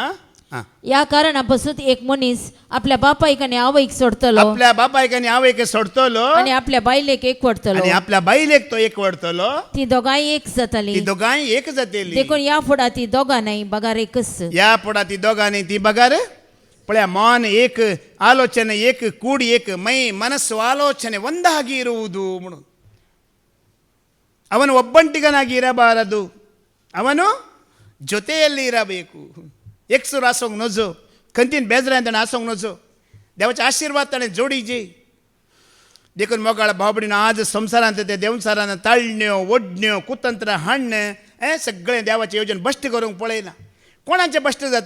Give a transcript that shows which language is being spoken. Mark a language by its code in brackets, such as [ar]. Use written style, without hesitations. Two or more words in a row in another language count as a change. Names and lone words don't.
[kok] या कारणापासून एक मनीस आपल्या बापायक आनी आवयक सोडतलो आपल्या बापायक आनी आवयक सोडतलो आनी आपल्या बायलेक एक वडतलो आनी आपल्या बायलेक तो एक वडतलो. ती दोगांय एक ती जाताली. दोगांय एक जातेली. देखून या फुडा ती दोगां नाही बगार एकच. या पुढा ती दोगांनी ती बगार पळया [kn] ಮೌನ ಏಕ ಆಲೋಚನೆ ಏಕ ಕೂಡಿ ಏಕ ಮೈ ಮನಸ್ಸು ಆಲೋಚನೆ ಒಂದಾಗಿ ಇರುವುದು. ಅವನು ಒಬ್ಬಂಟಿಗನಾಗಿ ಇರಬಾರದು, ಅವನು ಜೊತೆಯಲ್ಲಿ ಇರಬೇಕು. [kok] एकसूर आसोंक नजो, खंतीन बेजरान ताणें आसोंक नजो. देवाचे आशीर्वाद ताणें जोडीचे. देखून मोगाळ भाव भयणीनो आज संवसारांत ते देवसारान ताळण्यो ओडण्यो कुतंत्र हाडणें हें सगळें देवाचें येवजण बश्ट करूंक पळयना. कोणाचें बश्ट जाता?